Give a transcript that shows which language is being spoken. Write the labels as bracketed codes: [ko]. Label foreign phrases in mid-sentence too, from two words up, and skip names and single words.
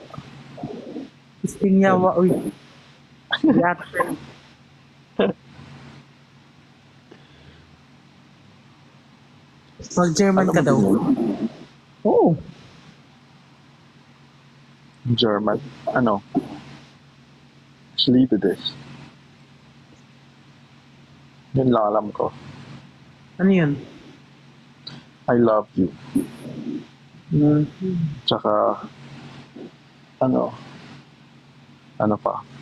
[ceb] Isting yawa, uy. Reaction. [tl] Mag-German ka daw. Oo. German. Ano? [de] Ich liebe dich. [tl] Yun lang alam ko. Ano yun? [en] I love you. Hmm. [tl] Tsaka, ano pa?